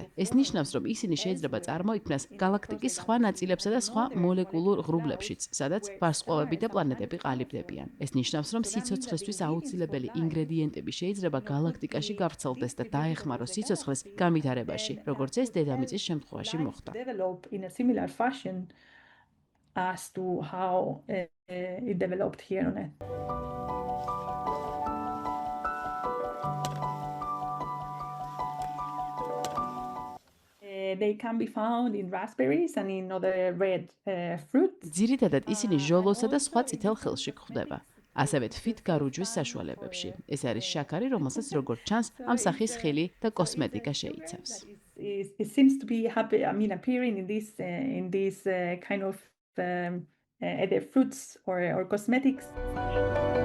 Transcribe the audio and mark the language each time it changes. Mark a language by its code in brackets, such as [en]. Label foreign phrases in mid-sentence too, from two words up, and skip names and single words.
[ka] ეს ნიშნავს, რომ ისინი შეიძლება წარმოიქმნას galaktikis სხვა ნაწილებსა და სხვა მოლეკულურ ღრუბლებშიც, სადაც ვარსკვლავები და პლანეტები ყალიბდებიან. ეს ნიშნავს, რომ სიცოცხლისთვის აუცილებელი ინგრედიენტები შეიძლება galaktikაში გავრცელდეს და დაეხმაროს სიცოცხლეს განვითარებაში, როგორც ეს დედამიწის შემთხვევაში მოხდა. [en] develop in a similar fashion as to how it developed here on Earth. They can be found in raspberries and in other red fruits. [ka] ძირითადად ისინი ჟოლოსა და სხვა წითელ ხელში გვხვდება. ასევე თვით გარუჯვის საშუალებებში. ეს არის შაქარი, რომელსაც როგორც ჩანს, ამ სახის ხილი და კოსმეტიკა შეიცავს. [en] It seems to be appearing in this kind of either fruits or cosmetics.